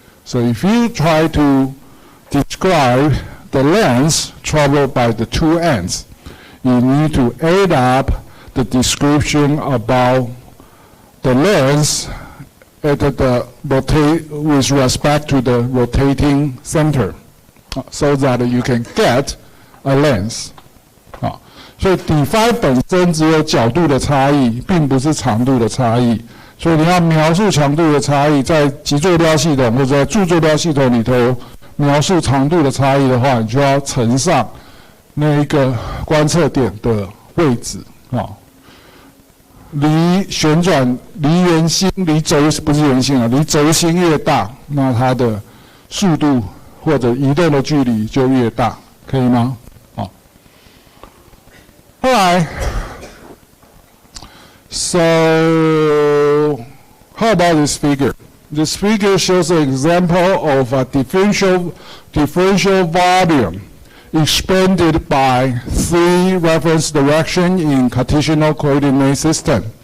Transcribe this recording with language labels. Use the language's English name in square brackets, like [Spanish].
[English] So if you try to describe the length traveled by the two ends, you need to add up the description about the length at with respect to the rotating center, so that you can get a length. [Chinese] 所以底 phi 本身只有角度的差异，并不是长度的差异。所以你要描述强度的差异，在极坐标系统或者在柱坐标系统里头描述长度的差异的话，你就要乘上那一个观测点的位置离圆心离轴不是圆心离轴心越大，那它的速度或者移动的距离就越大，可以吗？ [English] 后来 So, how about this figure? This figure shows an example of a differential volume expanded by 3 reference directions in Cartesian coordinate system.